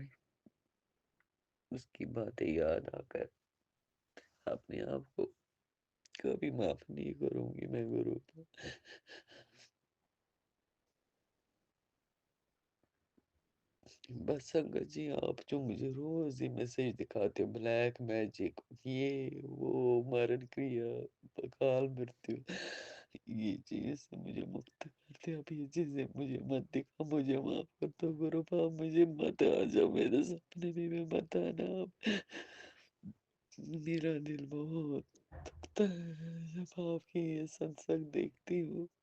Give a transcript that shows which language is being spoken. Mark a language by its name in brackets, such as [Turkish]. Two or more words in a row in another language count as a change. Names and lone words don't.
[Hindi] इस की बातें याद आ कर अपने आप को कभी माफ़ नहीं करूँगी मैं गुरु को. बस संगत जी, आप जो मुझे रोज़ ही मैसेज दिखाते हो, [English] black magic, [Hindi] यह वो मरण क्रिया, बकाल मृत्यु, यह चीज़ से मुझे मुक्त करते, अब यह चीज़ें मुझे मत दिखा, मुझे माफ़ कर दो गुरु बाप, मुझे मत आ जाओ मेरे सपने में मत आना आप. मेरा दिल बहुत दुखता है जब आप की यह सत्संग देखती हूँ.